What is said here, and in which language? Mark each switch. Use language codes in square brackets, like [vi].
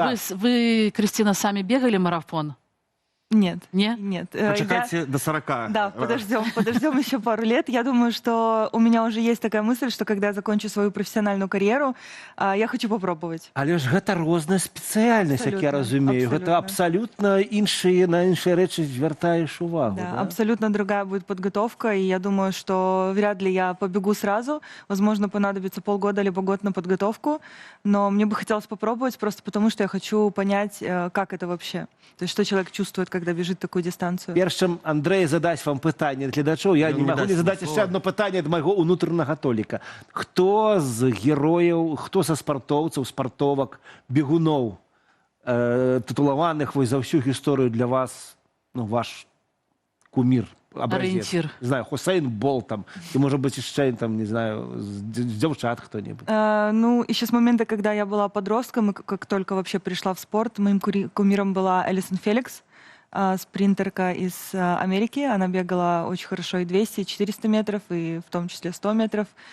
[ru] Вы, Кристина, сами бегали марафон? Нет. Не? Нет. [be] Почекайте до 40. [ru] Да, подождем еще пару лет. Я думаю, что у меня уже есть такая мысль, что когда я закончу свою профессиональную карьеру, я хочу попробовать. [be] Але ж гэта розная спецыяльнасць, як я разумею. Гэта абсолютно на іншыя рэчы звяртаеш увагу. [ru] Да, абсолютно другая будет подготовка, и я думаю, что вряд ли я побегу сразу. Возможно, понадобится полгода либо год на подготовку, но мне бы хотелось попробовать просто потому, что я хочу понять, как это вообще. То есть, что человек чувствует, когда бежит такую дистанцию. [be] Перш чым Андрей задаць вам пытанне гледачоў, я не магу не задаць яшчэ одно пытанне ад майго ўнутранага толіка. Хто з герояў, хто са спартоўцаў, спартовак, бегуноў, тытулаваных вось за ўсю гісторыю для вас, ну, ваш кумір, образец? [ru] Ориентир. Не знаю, Хусейн Болт там, и, может быть, еще там, не знаю, с девчат кто-нибудь. Ну, еще с момента, когда я была подростком, и как только вообще пришла в спорт, моим кумиром была Элисон Феликс, спринтерка из Америки. Она бегала очень хорошо и 200, и 400 метров, и в том числе 100 метров.